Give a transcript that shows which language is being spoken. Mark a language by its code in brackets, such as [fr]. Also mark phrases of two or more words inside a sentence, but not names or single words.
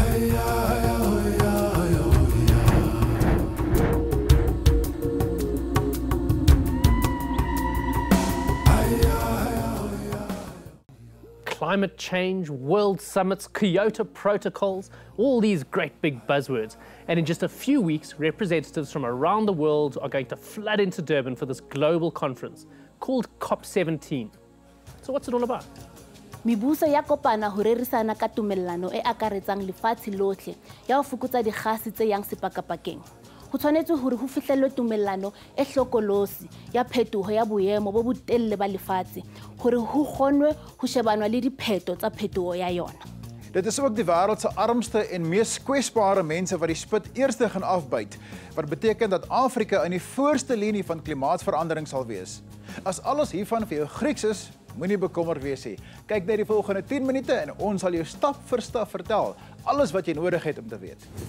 [en] Climate change, world summits, Kyoto protocols, all these great big buzzwords. And in just a few weeks, representatives from around the world are going to flood into Durban for this global conference called COP17. So what's it all about? [st] Mibuso ya kopana ho rerisana ka tumellano e akaretsang lefatshe lohle ya ho fokotsa dikgase tse yang sepakapakeng. Ho tshwanetse hore ho fihlellwe tumellano e hlokolosi ya phetoho ya boemo bo botelle ba lefatshe hore ho kgonwe ho shebanwa le dipheto tsa phetoho ya yona. [af] Dit is ook die wêreld se armste en mees kwesbare mense wat die spit eerste gaan afbyt, wat beteken dat Afrika in die voorste linie van klimaatsverandering sal wees. As alles hiervan vir jou Grieks is, moenie bekommerd wees nie. Kyk net die volgende 10 minute en ons sal jou stap vir stap vertel alles wat jy nodig het om te weet.